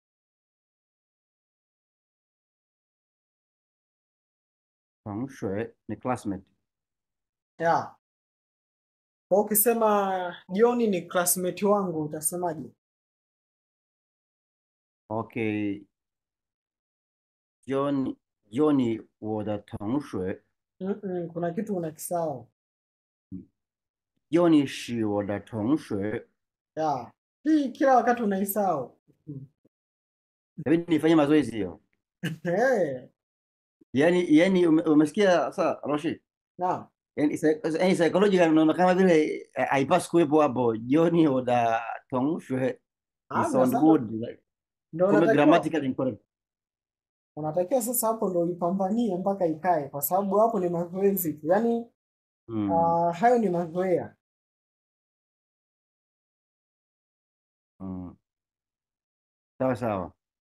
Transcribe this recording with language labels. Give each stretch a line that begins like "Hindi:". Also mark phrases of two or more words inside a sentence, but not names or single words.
Swahili: Tongshui ni classmate.
English: Yeah.
Swahili: Kwa ukisema Joni ni classmate wangu utasemaje?
Chinese: Okay. Joni 我的同学
Swahili: Kuna kitu unakisahau.
Chinese: Joni 是我的同学
English: Yeah.
Swahili: Hii kila wakati unaisahau. Inabidi nifanye mazoezi hiyo. Hey. Yani umesikia sasa Rashid? Naam. Yani psychological unaona kama vile haipaswi kuwepo hapo.
Chinese: Joni 我的同学
English: it sound
Swahili: Sasa
English: good like,
Swahili: ndio
English: come
Swahili: unatakiwa
English: grammatical incorrect.
Swahili: sasa hapo ndio ulipambanie mpaka ikae, kwa sababu hapo ni mazoezi tu. Yaani hayo ni mazoea. Sawa sawa.